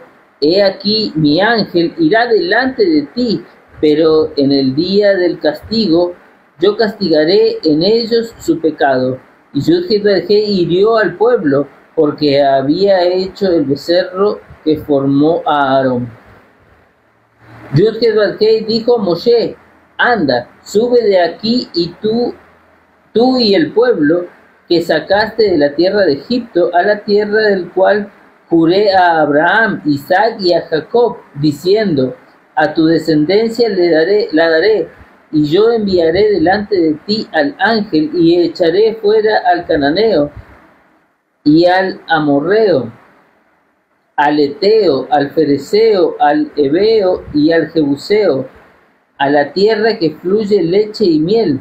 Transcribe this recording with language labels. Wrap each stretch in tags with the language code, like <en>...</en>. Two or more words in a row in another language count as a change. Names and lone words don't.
<es>He aquí mi ángel irá delante de ti, pero en el día del castigo yo castigaré en ellos su pecado. Y Yud-Heh-Vav-Heh hirió al pueblo, porque había hecho el becerro que formó a Aarón. Yud-Heh-Vav-Heh dijo a Moshe: anda, sube de aquí, y tú y el pueblo que sacaste de la tierra de Egipto, a la tierra del cual juré a Abraham, Isaac y a Jacob, diciendo: a tu descendencia la daré, y yo enviaré delante de ti al ángel, y echaré fuera al cananeo, y al amorreo, al eteo, al fereceo, al heveo y al jebuseo, a la tierra que fluye leche y miel.</es>